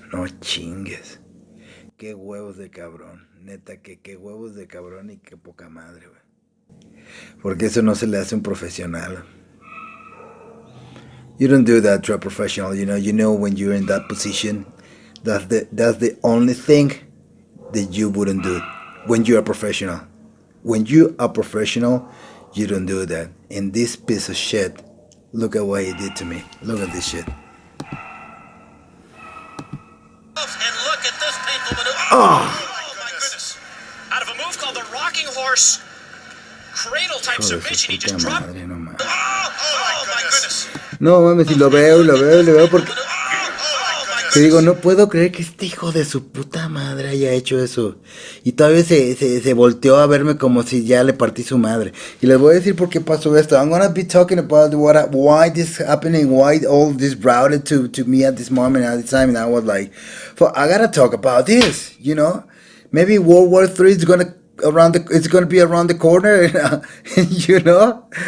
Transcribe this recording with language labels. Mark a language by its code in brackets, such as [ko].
[es] No chingues. Qué huevos de cabrón. Neta, que qué huevos de cabrón y qué poca madre, güey. Porque eso no se le hace a un profesional. [en] You don't do that to a professional, you know. You know when you're in that position, that's the only thing that you wouldn't do when you're a professional. When you are professional, you don't do that. And this piece of shit, look at what he did to me. Look at this shit. And look at this painful maneuver. Oh my goodness. Out of a move called the rocking horse cradle type submission, he just dropped. [es] Madre, no mames. [en] Oh my goodness. [es] No mames, si lo veo porque te digo, no puedo creer que este hijo de su puta madre haya hecho eso. Y todavía se volteó a verme como si ya le partí su madre. Y les voy a decir por qué pasó esto. [en] I'm gonna be talking about why this happening, why all this brought to me at this moment, at this time. And I was like, I gotta talk about this, you know. Maybe World War III is gonna be around the corner, you know.